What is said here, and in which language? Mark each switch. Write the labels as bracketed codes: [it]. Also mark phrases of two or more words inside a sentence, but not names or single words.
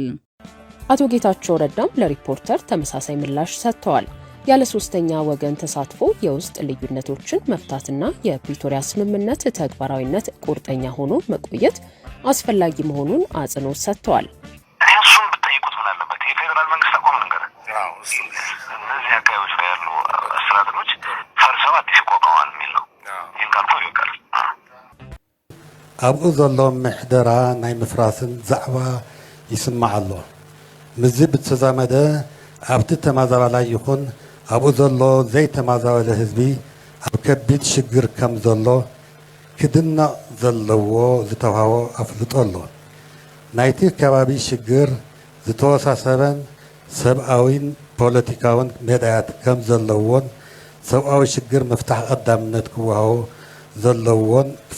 [am] አቶ ጌታቸው ረዳም ለሪፖርተር ተመሳሳይ ምላሽ ሰጥተዋል። ያለ ሶስተኛ ወገን ተሳትፎ የውስጥ ልዩነቶችን መፍታትና የፕሪቶሪያ ስምምነት ተግባራዊነት ቁርጠኛ ሆኖ መቆየት አስፈላጊ መሆኑን አጽንኦት ሰጥተዋል። እሱም ብትጠይቁት ምን አለበት የፌዴራል መንግስት አቋም ነገር እነዚህ አካባቢዎች ላይ ያሉ አስተዳደሮች ፈርሰው አዲስ ይቋቋማል የሚል ነው። ይህን ካልቶ ይወቃል። [ti] ኣብኡ ዘሎ ምሕደራ ናይ ምፍራስን ዛዕባ ይስማዕ ኣሎ። ምዚ ብተዛመደ ኣብቲ ተመዛባላይ ይኹን ኣብኡ ዘሎ ዘይተመዛበለ ህዝቢ ኣብ ከቢድ ሽግር ከም ዘሎ ክድነቕ ዘለዎ ዝተውሃቦ ኣፍልጦ ኣሎ። ናይቲ ከባቢ ሽግር ዝተወሳሰበን ሰብኣዊን ፖለቲካውን ሜዳያት ከም ዘለዎን ሰብኣዊ ሽግር ምፍታሕ ቀዳምነት ክወሃቦ ዘለዎን